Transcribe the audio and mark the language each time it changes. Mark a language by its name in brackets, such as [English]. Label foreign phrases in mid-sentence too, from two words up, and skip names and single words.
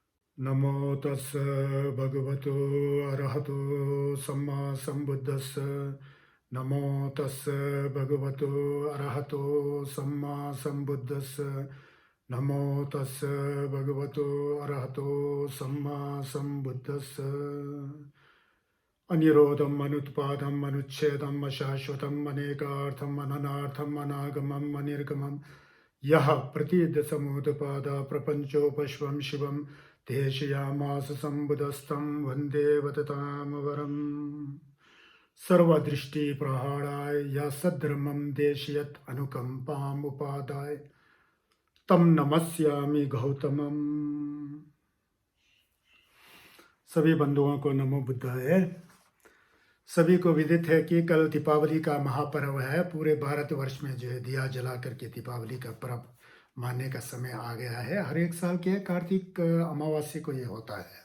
[Pali] नमो तस् भगवतो अरहतो सम्मा सम्बुद्धस्स। नमो तस् भगवतो अरहतो सम्मा सम्बुद्धस्स। नमो तस् भगवतो अरहतो सम्मा सम्बुद्धस्स। [Sanskrit] अनिरोधम अनुत्पादम अनुच्छेदम अशाश्वतम अनेकार्थम अननार्थम अनागमम अनिर्गमम यः प्रतिदसमुत्पाद प्रपंचोपश्वं शिवं देशयामास सम्बुधस्तं वन्दे वदतामवरम्। सर्वदृष्टिप्रहाराय यः सद्धर्मं देशयत् अनुकम्पामुपादाय तं नमस्यामि गौतमम्। [Hindi] सभी बंधुओं को [Sanskrit] नमो बुद्धाय। [Hindi] सभी को विदित है कि कल दीपावली का महापर्व है। पूरे भारतवर्ष में जो है दिया जला करके दीपावली का पर्व मानने का समय आ गया है। हर एक साल के कार्तिक अमावस्या को ये होता है।